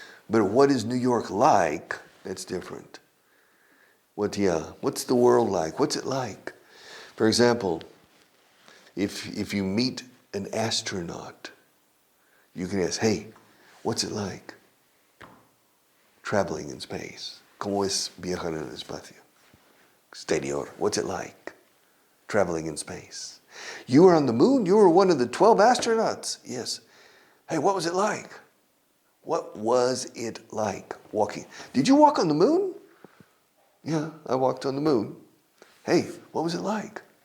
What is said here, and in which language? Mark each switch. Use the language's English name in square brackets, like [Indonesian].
[English] But what is New York like? That's different. What's the world like? What's it like? For example, if you meet an astronaut, you can ask, hey, what's it like traveling in space? [Spanish] ¿Cómo es viajar en el espacio exterior? [English] What's it like traveling in space? You were on the moon? You were one of the 12 astronauts? Yes. Hey, what was it like? What was it like walking? Did you walk on the moon? Yeah, I walked on the moon. Hey, what was it like?